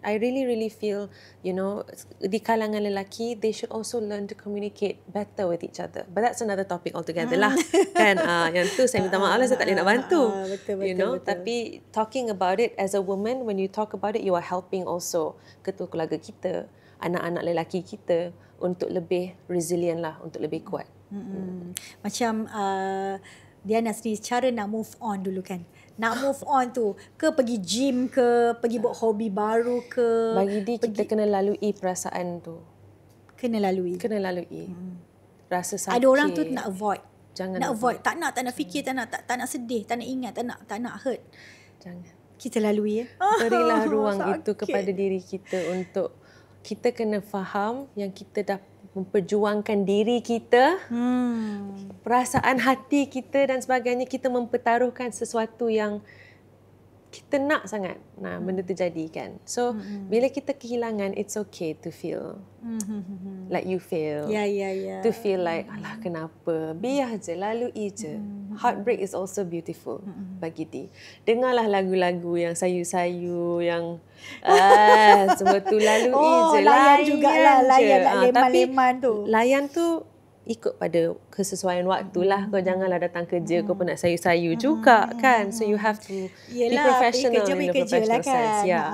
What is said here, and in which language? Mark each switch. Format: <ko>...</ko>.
<en>I really feel, you know,</en> <ms>di kalangan lelaki,</ms> <en>they should also learn to communicate better with each other. But that's another topic altogether lah.</en> <ms>Kan, yang tu saya minta maaf lah, saya tak boleh nak bantu. Betul,</ms> <en>you know, tapi talking about it as a woman, when you talk about it, you are helping also</en> <ms>ketua keluarga kita, anak-anak lelaki kita</ms> <en>untuk lebih resilient lah,</en> <ms>untuk lebih kuat. Macam Diana sendiri, cara nak move on dulu kan. Nak move on tu, ke pergi gym ke, pergi buat hobi baru ke. Bagi dia, kita kena lalui perasaan tu. Kena lalui. Rasa sakit. Ada orang tu nak avoid. Jangan nak avoid. Tak nak fikir, tak nak sedih, tak nak ingat, tak nak hurt. Jangan. Kita lalui ya. Berilah ruang sakit. itu kepada diri kita untuk kita kena faham yang kita dah memperjuangkan diri kita, perasaan hati kita dan sebagainya, kita mempertaruhkan sesuatu yang kita nak sangat. Nah, benda tu jadi kan.</ms> <en>So,</en> <ms>bila kita kehilangan,</ms> <en>it's okay to feel like you feel.</en> <ms>Ya.</ms> <en>To feel like,</en> <ms>alah kenapa? Biar je, lalui je.</ms> <en>Heartbreak is also beautiful</en> <ms>bagi dia. Dengarlah lagu-lagu yang sayu-sayu, yang semua tu lalui je. Layan jugalah, layan nak leman-leman tu. Layan tu ikut pada kesesuaian waktu lah. Kau janganlah datang kerja kau pun nak sayu-sayu juga kan.</ms> <en>So you have to be professional in the professional sense.</en>